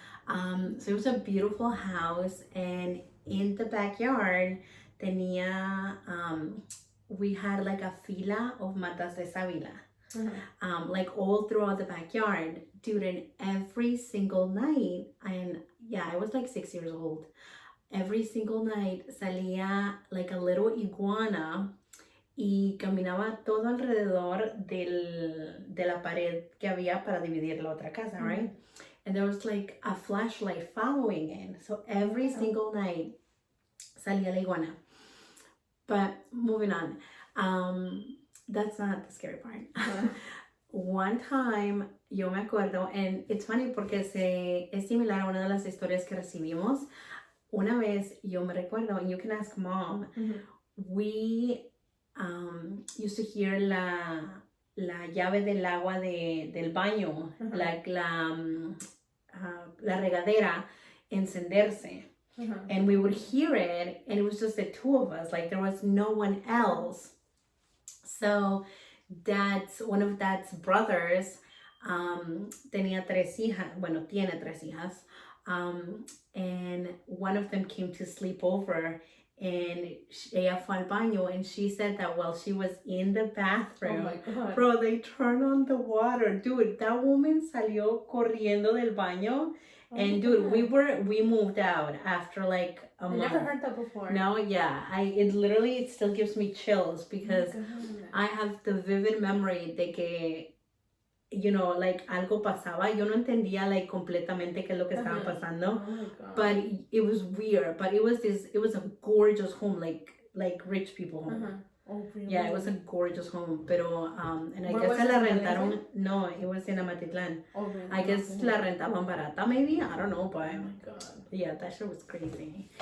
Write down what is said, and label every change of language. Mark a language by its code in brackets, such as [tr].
[en] So it was a beautiful house, and in the backyard, we had like a fila of [es] matas de Savila. [en] Like all throughout the backyard. Dude, and every single night, and yeah, I was like 6 years old. Every single night [es] salía [en] like a little iguana [es] y caminaba todo alrededor de la pared que había para dividir la otra casa, right? [en] And there was like a flashlight following it. So every single night [es] salía la iguana. [en] But moving on, that's not the scary part. One time, [es] yo me acuerdo, [en] and it's funny [es] porque es similar a una de las historias que recibimos. Una vez, yo me recuerdo, [en] and you can ask mom, we used to hear [es] la llave del agua del baño, like la regadera encenderse. [en] And we would hear it, and it was just the two of us, like there was no one else. So one of Dad's brothers [es] tiene 3 hijas, [en] and one of them came to sleep over, and [es] ella fue al baño, [en] and she said that while she was in the bathroom, oh my God. Bro, they turned on the water. Dude, that woman [es] salió corriendo del baño. [en] And dude, we moved out after like a month. I never heard that before. No, yeah. It still gives me chills because I have the vivid memory [es] de que, [en] you know, like [es] algo pasaba. Yo no entendía like completamente qué es lo que estaba pasando. [en] Oh my God. But it was weird. But it was a gorgeous home, like rich people home. Oh, really? Yeah, it was a gorgeous home, pero and I Where guess [es] la [en] it? rentaron. No, it was in Amatitlán. Oh, really? I guess [es] la rentaban barata, [en] maybe. I don't know, but oh my God. yeah, that shit was crazy.